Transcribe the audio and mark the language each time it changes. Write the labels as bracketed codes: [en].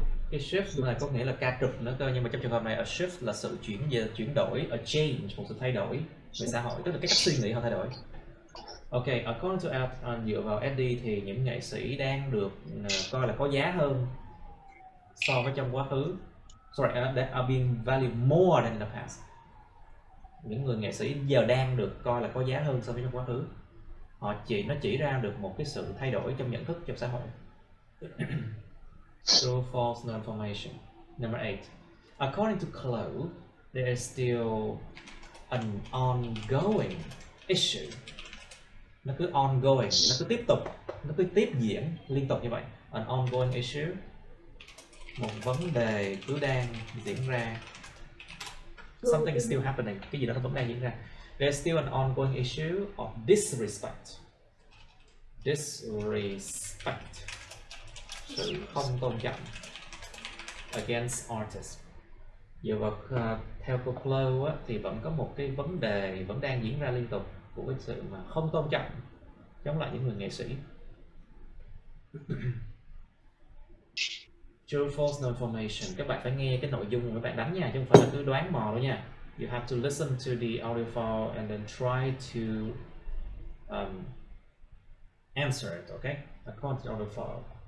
[vi] Cái shift này có nghĩa là ca trực nữa cơ, nhưng mà trong trường hợp này a shift là sự chuyển đổi, [en] a change, [vi] một sự thay đổi về xã hội, tức là cái cách suy nghĩ họ thay đổi. [en] Ok, according to Ed, [vi] dựa vào Eddie thì những nghệ sĩ đang được coi là có giá hơn so với trong quá khứ. [en] Sorry, that are being valued more than in the past. [vi] Những người nghệ sĩ giờ đang được coi là có giá hơn so với trong quá khứ. Nó chỉ ra được một cái sự thay đổi trong nhận thức trong xã hội. [en] True, false, no information. Number 8. According to Chloe, there is still an ongoing issue. [vi] Nó cứ ongoing, nó cứ tiếp tục, nó cứ tiếp diễn liên tục như vậy. [en] An ongoing issue, [vi] một vấn đề cứ đang diễn ra. [en] Something is still happening, [vi] cái gì đó nó vẫn đang diễn ra. [en] There's still an ongoing issue of disrespect. [vi] Disrespect, sự không tôn trọng [en] against artists. [vi] Giờ theo cô Chloe thì vẫn có một cái vấn đề vẫn đang diễn ra liên tục của cái sự mà không tôn trọng chống lại những người nghệ sĩ. [en] True, false, no information. [vi] Các bạn phải nghe cái nội dung mà các bạn đánh nha, chứ không phải là cứ đoán mò đâu nha. [en] You have to listen to the audio file and then try to answer it, okay? According to the audio file.